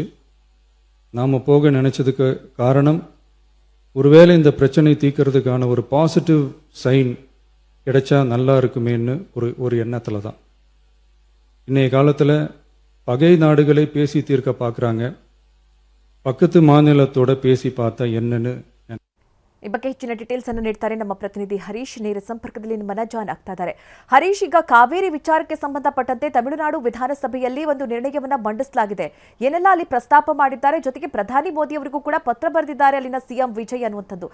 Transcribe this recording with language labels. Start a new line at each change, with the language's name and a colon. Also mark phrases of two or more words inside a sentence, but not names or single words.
Tamil: நாம் போக நினச்சதுக்கு காரணம், ஒருவேளை இந்த பிரச்சனை தீர்க்கறதுக்கான ஒரு பாசிட்டிவ் சைன் கிடைச்சா நல்லா இருக்குமேன்னு ஒரு எண்ணத்தில் தான். இன்றைய காலத்தில் பகை நாடுகளை பேசி தீர்க்க பார்க்குறாங்க, பக்கத்து மாநிலத்தோட பேசி பார்த்தா என்னன்னு.
Kannada: ಈ ಬಗ್ಗೆ ಹೆಚ್ಚಿನ ಡೀಟೇಲ್ಸ್ ಅನ್ನು ನೀಡ್ತಾರೆ ನಮ್ಮ ಪ್ರತಿನಿಧಿ ಹರೀಶ್. ನೇರ ಸಂಪರ್ಕದಲ್ಲಿ ನಮ್ಮನ್ನ ಜಾಯ್ನ್ ಆಗ್ತಾ ಇದ್ದಾರೆ. ಹರೀಶ್, ಈಗ ಕಾವೇರಿ ವಿಚಾರಕ್ಕೆ ಸಂಬಂಧಪಟ್ಟಂತೆ ತಮಿಳುನಾಡು ವಿಧಾನಸಭೆಯಲ್ಲಿ ಒಂದು ನಿರ್ಣಯವನ್ನ ಮಂಡಿಸಲಾಗಿದೆ. ಏನೆಲ್ಲ ಅಲ್ಲಿ ಪ್ರಸ್ತಾಪ ಮಾಡಿದ್ದಾರೆ, ಜೊತೆಗೆ ಪ್ರಧಾನಿ ಮೋದಿ ಅವರಿಗೂ ಕೂಡ ಪತ್ರ ಬರೆದಿದ್ದಾರೆ ಅಲ್ಲಿನ ಸಿಎಂ ವಿಜಯ್ ಅನ್ನುವಂಥದ್ದು.